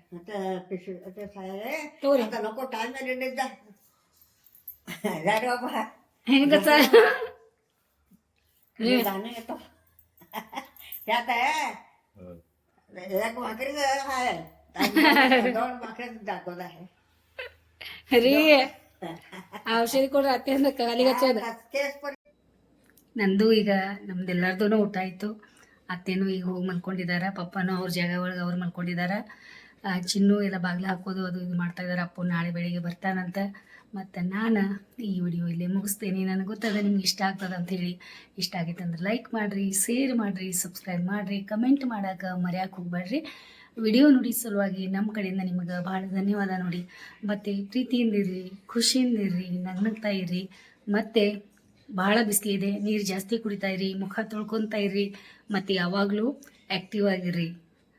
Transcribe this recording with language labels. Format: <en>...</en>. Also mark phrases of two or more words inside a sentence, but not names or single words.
<mr>नको टाइम येतो त्यात आहे एक भाकरी आहे 2 भाकरी दाखवत आहे</mr> <kn>ರೀ ಔಷಧಿ ಕೊಡ್ರಿ ಅತ್ತೆ ಅಂದ್ರೆ ಕಾಲಿಗಚ್ಚದ ನಂದು ಈಗ ನಮ್ದೆಲ್ಲರದು ಊಟ ಆಯಿತು ಅತ್ತೇನು ಈಗ ಹೋಗಿ ಮಲ್ಕೊಂಡಿದ್ದಾರೆ ಪಪ್ಪನೂ ಅವ್ರ ಜಾಗ ಒಳಗೆ ಅವ್ರು ಮಲ್ಕೊಂಡಿದ್ದಾರೆ ಚಿನ್ನು ಎಲ್ಲ ಬಾಗಿಲು ಹಾಕೋದು ಅದು ಇದು ಮಾಡ್ತಾ ಇದ್ದಾರೆ ಅಪ್ಪು ನಾಳೆ ಬೆಳಿಗ್ಗೆ ಬರ್ತಾನಂತ ಮತ್ತು ನಾನು ಈ ವಿಡಿಯೋ ಇಲ್ಲೇ ಮುಗಿಸ್ತೇನೆ ನನಗೆ ಗೊತ್ತದ ನಿಮ್ಗೆ ಇಷ್ಟ ಆಗ್ತದೆ ಅಂಥೇಳಿ ಇಷ್ಟ ಆಗೈತೆ ಅಂದ್ರೆ ಲೈಕ್ ಮಾಡಿರಿ ಶೇರ್ ಮಾಡಿರಿ ಸಬ್ಸ್ಕ್ರೈಬ್ ಮಾಡಿರಿ ಕಮೆಂಟ್ ಮಾಡೋಕೆ ಮರೆಯೋಕೆ ಹೋಗ್ಬೇಡ್ರಿ ವಿಡಿಯೋ ನೋಡಿ ಸಲುವಾಗಿ ನಮ್ಮ ಕಡೆಯಿಂದ ನಿಮಗೆ ಭಾಳ ಧನ್ಯವಾದ ನೋಡಿ ಮತ್ತು ಪ್ರೀತಿಯಿಂದಿರ್ರಿ ಖುಷಿಯಿಂದಿರ್ರಿ ನಗ್ನಗ್ತಾ ಇರ್ರಿ ಮತ್ತು ಭಾಳ ಬಿಸಿಲಿದೆ ನೀರು ಜಾಸ್ತಿ ಕುಡಿತಾ ಇರಿ ಮುಖ ತೊಳ್ಕೊತಾ ಇರ್ರಿ ಮತ್ತು ಯಾವಾಗಲೂ ಆ್ಯಕ್ಟಿವ್ ಆಗಿರ್ರಿ</kn>